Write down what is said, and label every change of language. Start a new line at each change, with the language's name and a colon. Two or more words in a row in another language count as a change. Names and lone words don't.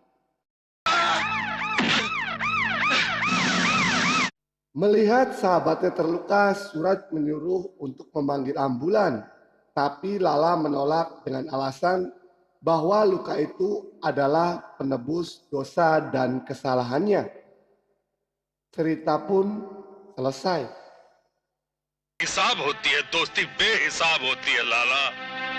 Indonesian: Melihat sahabatnya terluka, Suraj menyuruh untuk memanggil ambulan. Tapi Lala menolak dengan alasan bahwa luka itu adalah penebus dosa dan kesalahannya. Cerita pun selesai.
Hindi: हिसाब होती है, दोस्ती बेहिसाब होती है लाला।